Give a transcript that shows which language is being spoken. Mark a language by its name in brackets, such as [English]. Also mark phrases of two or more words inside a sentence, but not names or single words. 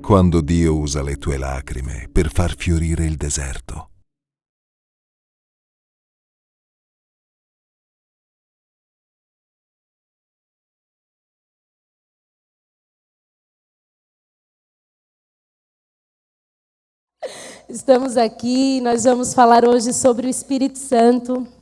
[Italian] Quando Dio usa le tue lacrime per far fiorire il deserto. [Portuguese] Estamos aqui, nós vamos falar hoje sobre o Espírito Santo.